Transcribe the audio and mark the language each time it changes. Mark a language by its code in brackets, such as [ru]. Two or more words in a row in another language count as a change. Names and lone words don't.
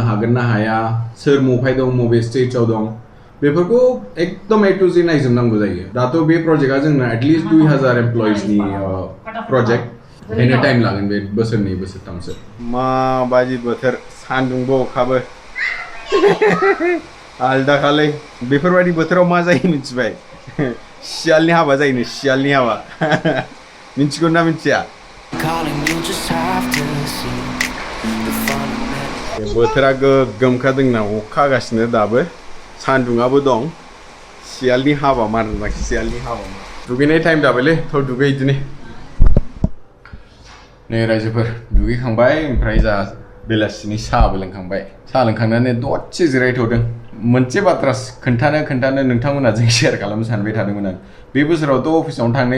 [brx] हागोन ना हाया सोर मफाय दं मबे स्टेजआव दं बेफोरखौ एकदम [en] A to Z [brx] नायजोबनांगौ जायो दाथ' बे प्रजेक्टआ जोंना एटलिस्ट 2000 एमप्लयिजनि प्रजेक्ट ओंखायनो टाइम लागोन बे बोसोरनै बोसोरथामसो माबायदि बोथोर सान्दुंबो अखाबो आलदाखालै बेफोरबायदि बोथोराव मा जायो मिथिबाय सियालनि हाबा जायोनो सियालनि हाबा मिथिगौ ना मिथिया [en] Calling you just have to see the fun in it. [brx] बोथोरा गोगोमखा जोंना अखा हागासिनो दाबो सान्दुङाबो दं सियालनि हाबा मार सियालनि हाबा दुगैनाय टाइम जाबायलै थ' दुगै इदिनो नै रायजोफोर दुगैखांबाय ओमफ्राय जा बेलासिनि साहाबो लोंखांबाय साहा लोंखांनानै दसे जिरायथ'दों मोनसे बाथ्रा खोन्थानो नोंथांमोना जों शेयार खालामनो सानबाय थादोंमोन आं बे बोसोरावथ' अफिसावनो थांनाय